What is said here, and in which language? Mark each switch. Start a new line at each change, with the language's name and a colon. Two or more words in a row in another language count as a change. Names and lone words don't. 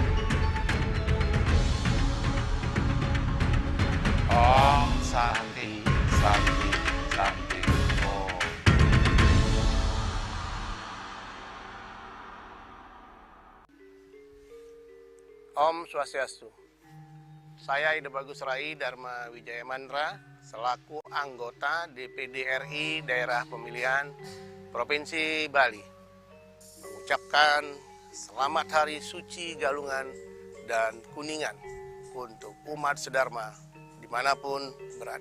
Sanskrit: Om Santi Santi Santi Om. Om Swastiastu.
Indonesian: Saya Ida Bagus Rai Dharma Wijaya Mandra, selaku anggota DPD RI Daerah Pemilihan Provinsi Bali, mengucapkan selamat Hari Suci Galungan dan Kuningan untuk umat sedharma dimanapun berada.